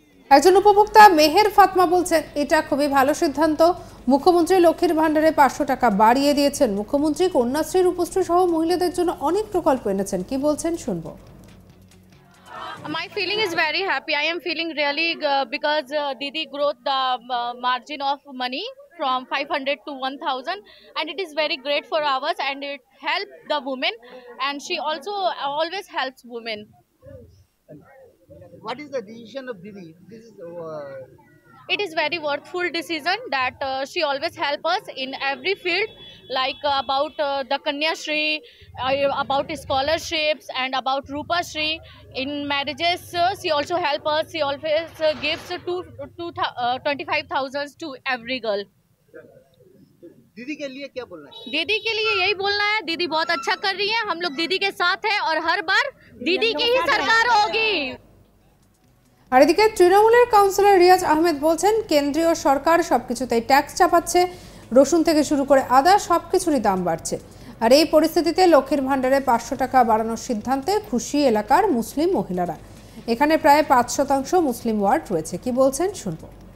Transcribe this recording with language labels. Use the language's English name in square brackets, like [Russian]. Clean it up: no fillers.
[Bangla] একজন উপভোক্তা মেহের ফাতমা বলছেন এটা খুবই ভালো সিদ্ধান্ত। মুখ্যমন্ত্রী লক্ষ্মীর ভাণ্ডারে 500 টাকা বাড়িয়ে দিয়েছেন। মুখ্যমন্ত্রী কন্যাশ্রী, রূপশ্রী সহ মহিলাদের জন্য অনেক প্রকল্প এনেছেন। কি বলছেন শুনবো। [English] My feeling is very happy. I am feeling really because Didi growth the margin of money from 500 to 1000, and it is very great for ours, and it helps the women, and she also always helps women. What is the decision of Didi? This is It is very worthful decision that she always help us in every field, like about the Kanyashri, about scholarships, and about Rupashri. In marriages, she also help us. She always gives 25,000 to every girl. [Hindi] दीदी के लिए क्या बोलना है? दीदी के लिए यही बोलना है, दीदी बहुत अच्छा कर रही है, हम लोग दीदी के साथ हैं और हर बार दीदी की ही सरकार होगी। [Bangla] আর এদিকে তৃণমূলের কাউন্সিলর রিয়াজ আহমেদ বলছেন কেন্দ্রীয় সরকার সবকিছুতেই ট্যাক্স চাপাচ্ছে, রসুন থেকে শুরু করে আদা সবকিছুরই দাম বাড়ছে। আর এই পরিস্থিতিতে লক্ষ্মীর ভাণ্ডারে 500 টাকা বাড়ানোর সিদ্ধান্তে খুশি এলাকার মুসলিম মহিলারা। এখানে প্রায় 5% মুসলিম ওয়ার্ড রয়েছে। কি বলছেন শুনবো।